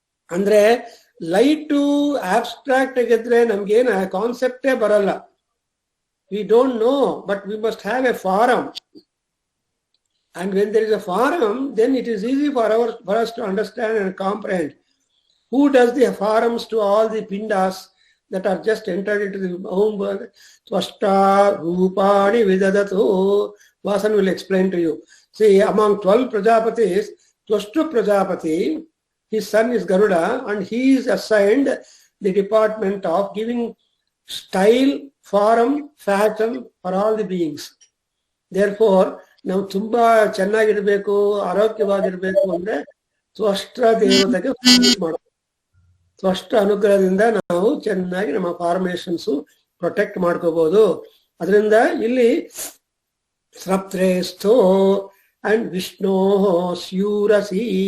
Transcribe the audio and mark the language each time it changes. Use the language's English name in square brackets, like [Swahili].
[Kannada] ಅಂದ್ರೆ light abstract ಆಗಿದ್ರೆ ನಮ್ಗೇನು ಕಾನ್ಸೆಪ್ಟೇ ಬರಲ್ಲ. [English] We don't know, but we must have a forum. And when there is a forum, then it is easy for us to understand and comprehend. Who does the forums to all the pindas that are just entered into the home? [Sanskrit] Swashta Rupani Vidadato. [English] Vasan will explain to you. See, among 12 Prajapatis, Twashtu Prajapati, his son is Garuda, and he is assigned the department of giving style, form, fashion for all the beings. [Kannada] Therefore, ನಾವು ತುಂಬಾ ಚೆನ್ನಾಗಿರ್ಬೇಕು, ಆರೋಗ್ಯವಾಗಿರ್ಬೇಕು ಅಂದ್ರೆ ತ್ವಷ್ಟ ದೇವತೆಗೆ ಮಾಡಬೇಕು. ತ್ವಷ್ಟ ಅನುಗ್ರಹದಿಂದ ನಾವು ಚೆನ್ನಾಗಿ ನಮ್ಮ ಫಾರ್ಮೇಶನ್ಸ್ ಪ್ರೊಟೆಕ್ಟ್ ಮಾಡ್ಕೋಬಹುದು. ಅದರಿಂದ ಇಲ್ಲಿ ಸಪ್ತ್ರೇಸ್ಥೋ ಅಂಡ್ ವಿಷ್ಣೋ ಸ್ಯೂರಸಿ.